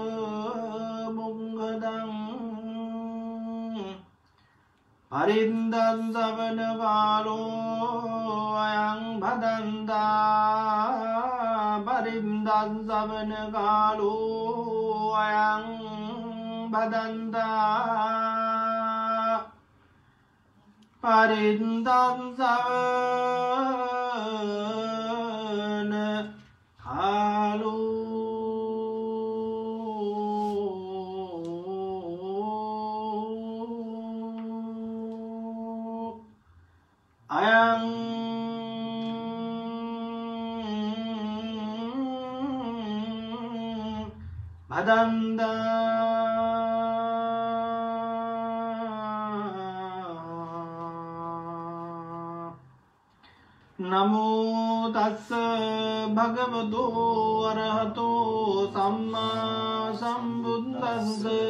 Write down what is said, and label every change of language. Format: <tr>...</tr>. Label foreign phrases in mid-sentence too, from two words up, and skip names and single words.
<pi>මුංගදං පරින්දන් සවන කාලෝ අයං භදන්තා පරින්දන් සවන කාලෝ අයං භදන්තා පරින්දන් සවන කාලෝ අයං භදන්තා නමෝ තස්ස භගවතු අරහතෝ සම්මා සම්බුද්දස්ස</pi>